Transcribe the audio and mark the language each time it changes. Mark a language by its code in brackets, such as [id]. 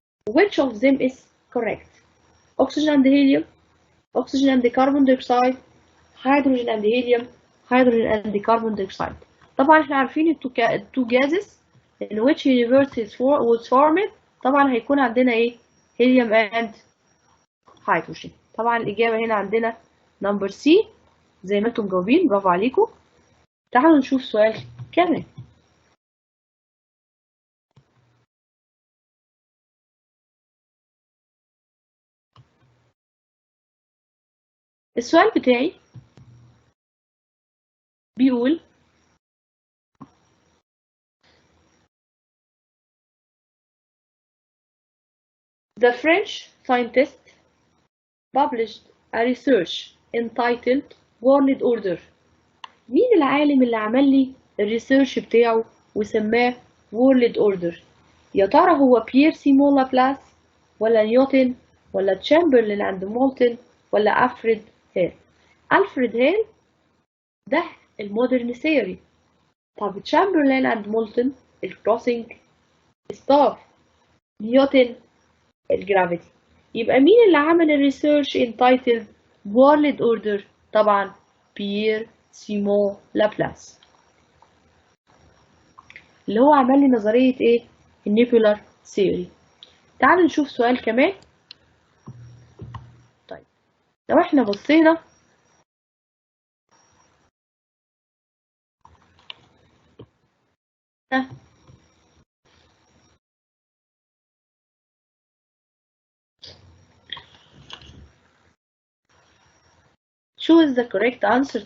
[en] Which of them is correct? Oxygen and helium, oxygen and carbon dioxide, hydrogen and helium, hydrogen and carbon dioxide. [ar] طبعا احنا عارفين [en] two gases in which universe was formed. [ar] طبعا هيكون عندنا [en] helium and hydrogen. [ar] طبعا الإجابة هنا عندنا number C زي ما انتم مجاوبين. برافو عليكم. تعالوا نشوف سؤال كمان. السؤال بتاعي بيقول [en] The French scientist published a research entitled World Order. [ar] مين العالم اللي عمل لي الريسيرش بتاعه وسماه World Order؟ يا ترى هو بيير سيمون لابلاس ولا نيوتن ولا تشامبرلين اند مولتن ولا ألفريد هيل؟ ألفريد هيل ده المودرن ثيوري. طب تشامبرلين اند مولتن الكروسنج ستار، نيوتن الجرافيتي. يبقى مين اللي عمل الريسيرش انتايتلد وورلد اوردر؟ طبعا بيير سيمون لابلاس اللي هو عمل لي نظرية النيبولار ثيوري. تعالوا نشوف سؤال كمان. طيب لو احنا بصينا [en] choose the correct answer.